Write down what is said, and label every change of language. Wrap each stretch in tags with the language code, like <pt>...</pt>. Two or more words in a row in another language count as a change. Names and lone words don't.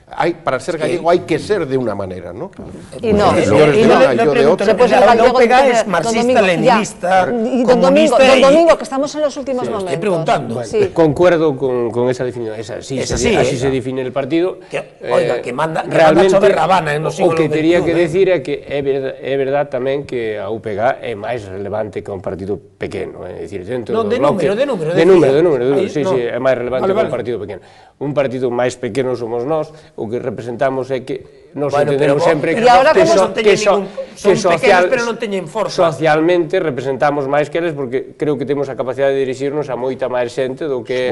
<es>Para ser gallego hay que ser de una manera, ¿no? Y no, yo de otra. La UPG es marxista, leninista, comunista. Don Domingo, que estamos en los últimos momentos. Estoy preguntando. Bueno, concuerdo con esa definición. Así se define el partido. Que manda realmente, sobre Rabana en los siglos</es> <gl>o que teria que decir é que é verdad tamén que a UPG é máis relevante que un partido pequeno, é dicir, dentro do bloque... De número, sí, é máis relevante que un partido pequeno. Un partido máis pequeno somos nós, o que representamos é que nos entendemos sempre que socialmente representamos máis que eles, porque creo que temos a capacidade de dirixirnos a moita máis xente do que</gl>